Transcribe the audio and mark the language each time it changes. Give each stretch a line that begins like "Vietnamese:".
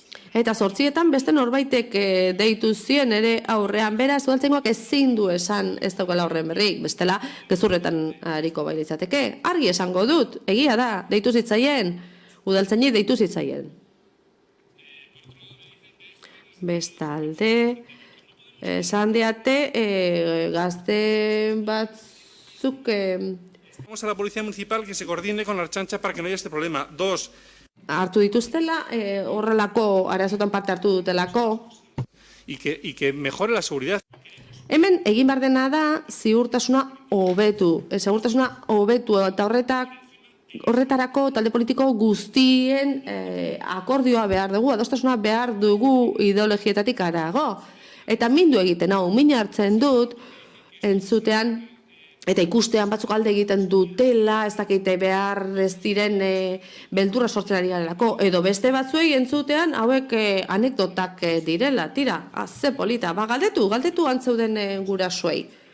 Basque: Eta 8etan beste norbaitek deitu zien ere aurrean, beraz, udaltzaingoak ezin du esan ez daukala horren berrik, bestela gezurretan ariko bai litzateke. Argi esango dut, egia da, deitu zitzaien, udaltzainei deitu zitzaien. Bestalde, esan diate, gazte batzuk...
Spanish: Vamos a la Policía Municipal que se coordine con la Ertzaintza para que no haya este problema. 2.
Basque: Hartu dituztela, horrelako arazotan parte hartu dutelako.
Spanish: Y que mejore la seguridad.
Basque: Hemen egin behar dena da ziurtasuna hobetu. Segurtasuna hobetu eta horretarako talde politiko guztien akordioa behar dugu, adostasuna behar dugu ideologietatik arago. Eta mindu egiten hau, min hartzen dut, entzutean, eta ikustean batzuk alde egiten dutela, ez dakite behar ez diren beldurra sortzen ari garelako, edo beste batzuei entzutean hauek anekdotak direla, tira, ze polita, galdetu antzeuden gurasoei.